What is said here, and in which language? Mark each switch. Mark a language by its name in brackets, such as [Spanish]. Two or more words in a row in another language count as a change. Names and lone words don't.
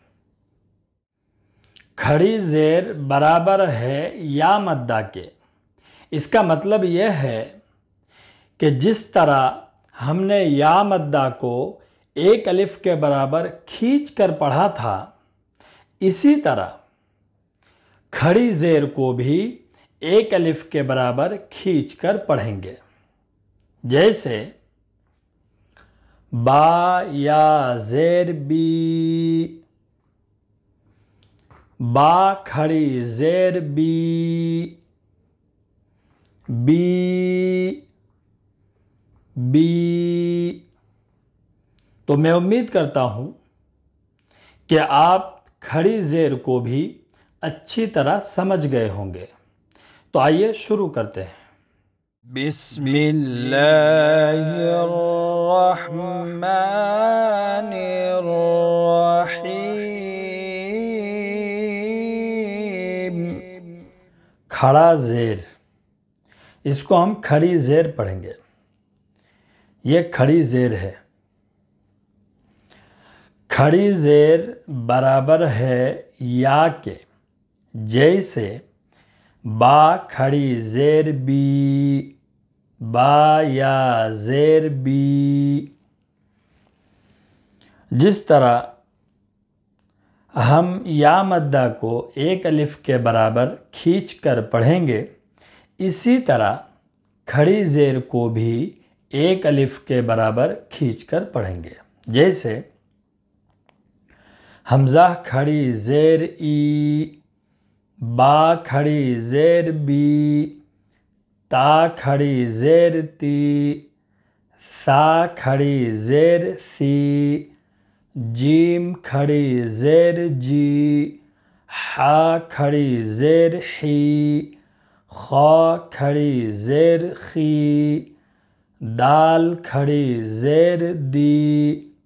[Urdu] کھڑی زیر برابر ہے یا مدہ کے، اس کا مطلب یہ ہے کہ جس طرح ہم نے یا مدہ کو ایک الف کے برابر کھینچ کر پڑھا تھا، اسی طرح کھڑی زیر کو بھی ایک الف کے برابر کھینچ کر پڑھیں گے۔ جیسے با یا زیر بی، با کھڑی زیر بی، بی بی۔ تو میں امید کرتا ہوں کہ آپ کھڑی زیر کو بھی اچھی طرح سمجھ گئے ہوں گے۔ تو آئیے شروع کرتے ہیں۔ [Arabic] بسم اللہ الرحمن الرحیم۔ [Urdu] کھڑا زیر، اس کو ہم کھڑی زیر پڑھیں گے۔ یہ کھڑی زیر ہے۔ کھڑی زیر برابر ہے یا کے، جیسے با کھڑی زیر بی، با یا زیر بی۔ جس طرح ہم یا مدہ کو ایک الف کے برابر کھینچ کر پڑھیں گے، اسی طرح کھڑی زیر کو بھی ایک الف کے برابر کھینچ کر پڑھیں گے۔ جیسے حمزہ کھڑی زیر ای، با کھڑی زیر بی، تا کھڑی زیر تی، ثا کھڑی زیر ثی، جیم کھڑی زیر جی، حا کھڑی زیر حی، خا کھڑی زیر خی، دال کھڑی زیر دی،